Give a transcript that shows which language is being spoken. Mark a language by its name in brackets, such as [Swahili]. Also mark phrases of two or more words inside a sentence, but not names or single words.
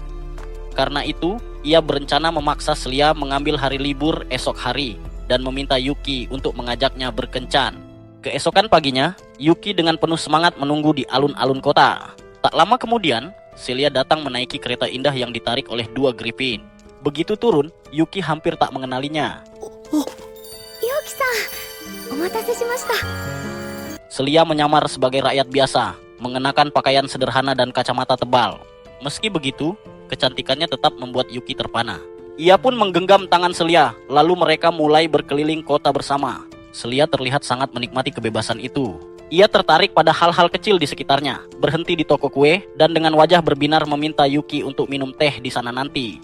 [Indonesian] Karena itu, ia berencana memaksa Celia mengambil hari libur esok hari dan meminta Yuki untuk mengajaknya berkencan. Keesokan paginya, Yuki dengan penuh semangat menunggu di alun-alun kota. Tak lama kemudian, Celia datang menaiki kereta indah yang ditarik oleh 2 Griffin. Begitu turun, Yuki hampir tak mengenalinya. [Japanese] ユキさん、お待たせしました. [Indonesian] Celia menyamar sebagai rakyat biasa, mengenakan pakaian sederhana dan kacamata tebal. Meski begitu, kecantikannya tetap membuat Yuki terpana. Ia pun menggenggam tangan Celia, lalu mereka mulai berkeliling kota bersama. Celia terlihat sangat menikmati kebebasan itu. Ia tertarik pada hal-hal kecil di sekitarnya, berhenti di toko kue, dan dengan wajah berbinar meminta Yuki untuk minum teh di sana nanti.